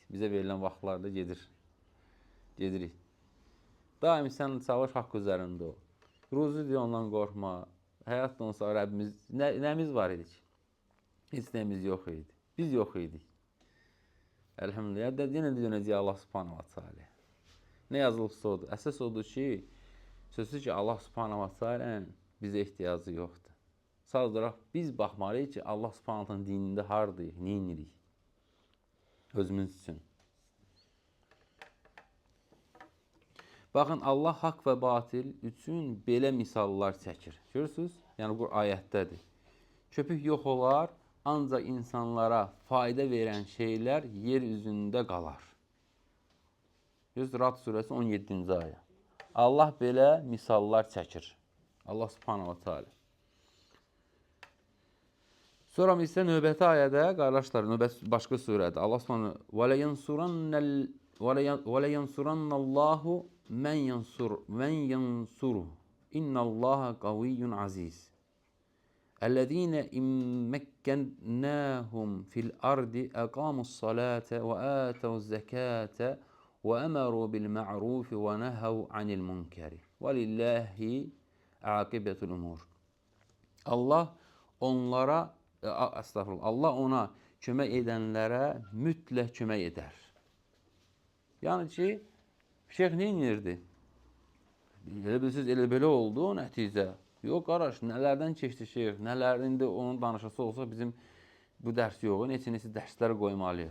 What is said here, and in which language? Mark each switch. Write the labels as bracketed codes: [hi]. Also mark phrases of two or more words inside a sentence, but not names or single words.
[az] Bizə verilən vaxtlarda gedirik. Daim sən çalış haqq üzərində ol. Ruzi deyə ondan qorxma. Həyatda onsa Rəbbimiz, nəmiz var idi ki? Heç nəyimiz yox idi. Biz yox idik. Əlhəmdülillah, yenə də dönəcək Allah [ar] سبحانه وتعالى. [az] Nə yazılıbsa odur. Əsas odur ki, sözsüz ki, Allah [ar] سبحانه وتعالى [az] bizə ehtiyacı yoxdur. Sadəcə olaraq biz baxmalıyıq ki, Allah [ar] سبحانه وتعالى [az] dinində hardayıq, nə inirik? Özümüz üçün. Baxın, Allah haqq və batil üçün belə misallar çəkir. Görürsünüz? Yəni, bu ayətdədir. Köpük yox olar, ancaq insanlara fayda verən şeylər yer üzündə qalar. Rad surəsi 17-ci ayə. Allah belə misallar çəkir. [ar] الله سبحانه وتعالى. [az] Sonra isə növbəti ayədə, qardaşlar, başqa surədə. [ar] الله سبحانه وَلَيَنْصُرَنَّ اللّٰهُ مَنْ يَنْصُرُهُ اِنَّ اللّٰهَ قَوِيٌّ عَزِيزٌ اَلَّذ۪ينَ اِمَّكَّنَّاهُمْ فِي الْأَرْضِ اَقَامُوا الصَّلَاةَ وَآتَوُا الزَّكَاةَ وَأَمَرُوا بِالْمَعْرُوفِ وَنَهَوْا عَنِ الْمُنْكَرِ وَلِلَّهِ عَاقِبَةُ الْأُمُورِ. [az] Allah ona kömək edənlərə mütləq kömək edər. Yəni ki, şeyx nə inirdi? Elə bilsiniz, elə belə oldu o nəticə. Yox, qardaş, nələrdən keçdi şeyx, nələrində onun danışası olsa bizim bu dərs yox, neçə dərslər qoymalıyıq.